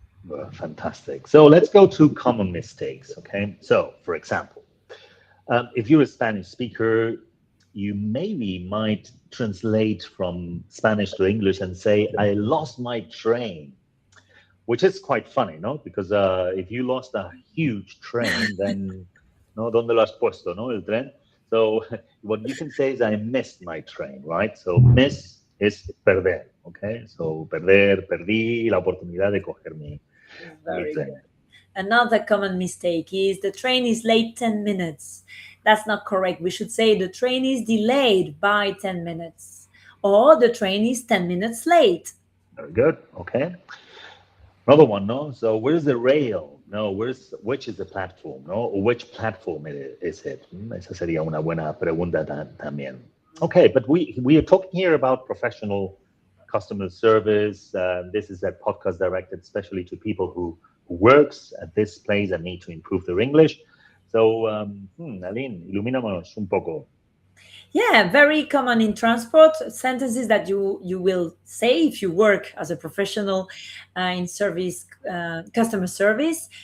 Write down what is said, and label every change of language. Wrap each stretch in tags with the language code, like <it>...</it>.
<en>Well, fantastic. So let's go to common mistakes, okay? So, for example, if you're a Spanish speaker, you maybe might translate from Spanish to English and say, I lost my train, which is quite funny, no? Because if you lost a huge train, then, no,</en> <es>¿dónde lo has puesto, no, el tren?</es> <en>So what you can say is, I missed my train, right? So miss is perder, okay?</en> <es>So perder, perdí la oportunidad de coger mi</es> <en>Very</en> <es>tren.</es> <en>good. Another common mistake is the train is late 10 minutes. That's not correct. We should say the train is delayed by 10 minutes, or the train is 10 minutes late. Very good, okay. Another one, no? So where's the rail? No, which is the platform, no? Or which platform is it?</en> <es>Esa sería una buena pregunta también.</es> <en>Okay, but we are talking here about professional customer service. This is a podcast directed especially to people who works at this place and need to improve their English.</en> <es>So, Aline, ilumínanos un poco.</es> <en>Yeah, very common in transport sentences that you will say if you work as a professional in service, customer service.</en>